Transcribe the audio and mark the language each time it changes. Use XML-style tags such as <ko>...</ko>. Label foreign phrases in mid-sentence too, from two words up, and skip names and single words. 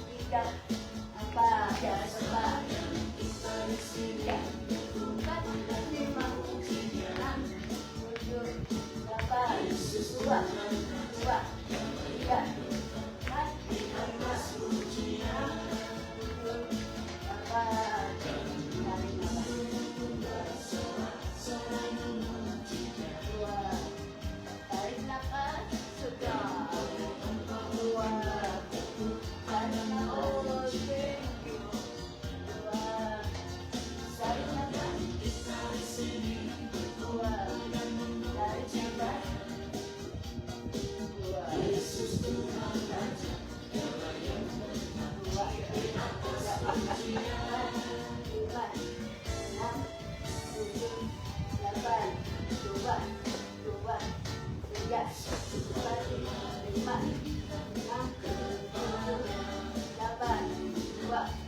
<id>tiga, empat, ya empat, tiga, empat, lima, enam, tujuh, delapan, dua, tiga, empat, lima, enam, tujuh, delapan, tarik nafas, sudah. Dua, tarik nafas, dua, tarik nafas, dua, tarik nafas, dua, lima, enam, tujuh, delapan, dua, tiga, empat, lima, enam, tujuh, delapan, dua,</id>